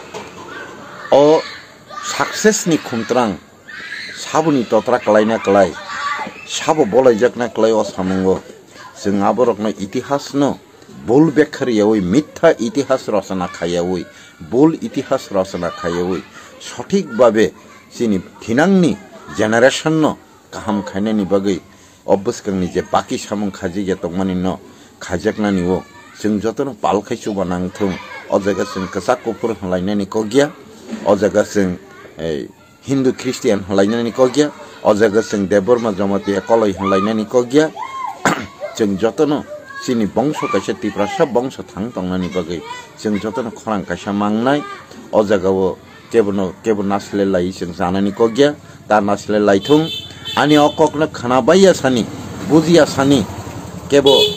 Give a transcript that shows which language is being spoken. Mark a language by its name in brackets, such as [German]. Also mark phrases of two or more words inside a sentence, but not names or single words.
[Kok Borok] अ सक्सेस नि खुमत्रां साबनि तत्रा कलायना कलाय साबो बलायजाकना कलाय असामंगो जों आबरकनो इतिहास न बोल बेखारियावै मिथ्या इतिहास रचना खायावै बोल इतिहास रचना खायावै सठिक भावे चिनि थिनांनि जेनारेशन न काहाम खायनायनि बागै अबस्कंनि जे बाकी सामं खाजिगे तंमानि न खाजाकनानि वो जों जतन पालखायसु बानांथों अ जायगा जों कसा कपुर हलायनायनि कगिया अ जायगा जों हिंदू ख्रिस्टियान हलायनायनि कगिया अ जायगा जों देवबर्मा जमाति कलय हलायनायनि कगिया जों जतन चिनि बंश कायसा त्रिपुरा सब बंश थां तंनानि बागै जों जतन खरां कायसा मांगनाय अ जायगाव केबो नासले लाई जों जानायनि कगिया ता नासले लाइथुं आनि अककनो खानाबाया सानि बुजिया सानि केबो